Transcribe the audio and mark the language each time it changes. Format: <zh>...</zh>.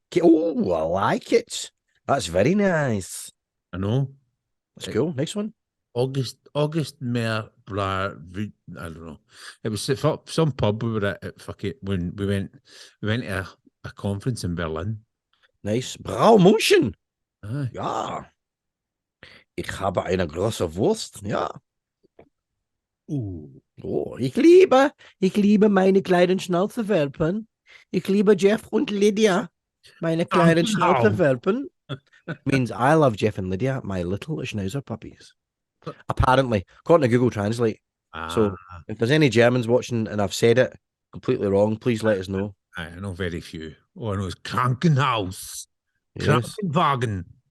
<en>Oh, I like it. That's very nice. I know. That's cool. Next one. August Mer Bra I don't know. It was some pub we were at fuck it when we went to a conference in Berlin. Nice. Braumotion. Aye.</en> <de>Ja. Ich habe eine große Wurst. Ja. Oh, ich liebe meine kleinen Schnauzerwelpen. Ich liebe Jeff und Lydia, meine kleinen Schnauzerwelpen.</de> <en>Means I love Jeff and Lydia, my little Schnauzer puppies. Apparently, according to Google Translate. So if there's any Germans watching and I've said it completely wrong, please let us know. I know very few. All I know is Krankenhaus. Yes.</en> <de>Krankenwagen.</de>